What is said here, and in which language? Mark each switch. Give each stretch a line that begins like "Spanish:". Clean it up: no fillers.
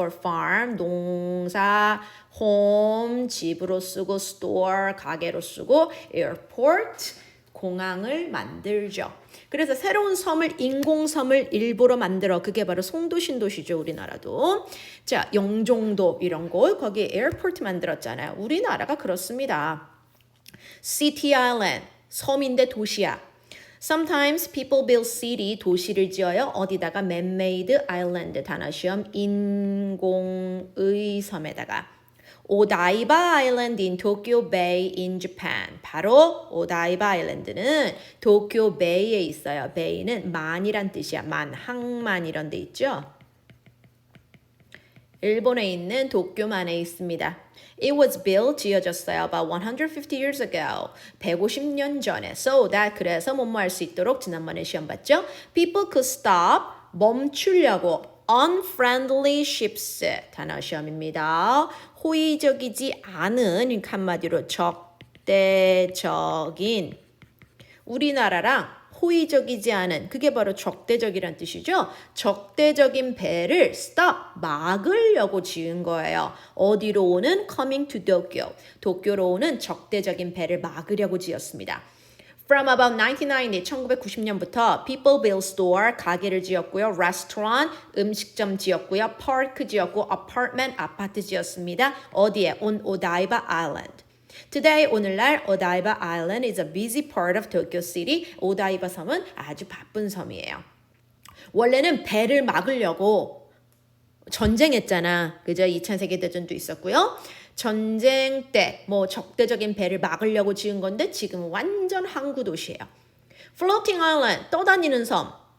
English: for farm
Korean: 농사, home 집으로 쓰고 store 가게로 쓰고 airport 공항을 만들죠. 그래서 새로운 섬을 인공섬을 일부러 만들어 그게 바로 송도신도시죠. 우리나라도. 자 영종도 이런 곳 거기에 에어포트 만들었잖아요. 우리나라가 그렇습니다. City Island 섬인데 도시야.
English: Sometimes people build city
Korean: 도시를 지어요. 어디다가
English: man-made island
Korean: 단어 시험 인공의 섬에다가 오다이바 아일랜드
English: in Tokyo Bay in Japan.
Korean: 바로 오다이바 아일랜드는 도쿄 베이에 있어요. 베이는 만이란 뜻이야. 만, 항만 이런 데 있죠. 일본에 있는 도쿄만에 있습니다.
English: It was built,
Korean: 지어졌어요.
English: About 150 years ago.
Korean: 150년 전에.
English: So that,
Korean: 그래서 뭐뭐 할 수 있도록 지난번에 시험 봤죠?
English: People could stop,
Korean: 멈추려고.
English: Unfriendly ships.
Korean: 단어 시험입니다. 호의적이지 않은, 한마디로 적대적인. 우리나라랑 호의적이지 않은 그게 바로 적대적이란 뜻이죠. 적대적인 배를 stop 막으려고 지은 거예요. 어디로 오는
English: coming to Tokyo.
Korean: 도쿄로 오는 적대적인 배를 막으려고 지었습니다.
English: From about 1990,
Korean: 1990년부터
English: people built store,
Korean: 가게를 지었고요. restaurant, 음식점 지었고요. park 지었고 apartment, 아파트 지었습니다. 어디에?
English: on Odaiba Island. Today,
Korean: 오늘날
English: 오다이바 Island is a busy part of Tokyo City.
Korean: 오다이바 섬은 아주 바쁜 섬이에요. 원래는 배를 막으려고 전쟁했잖아. 그죠? 2차 세계대전도 있었고요. 전쟁 때 뭐 적대적인 배를 막으려고 지은 건데 지금 완전 항구 도시예요.
English: Floating Island,
Korean: 떠다니는 섬.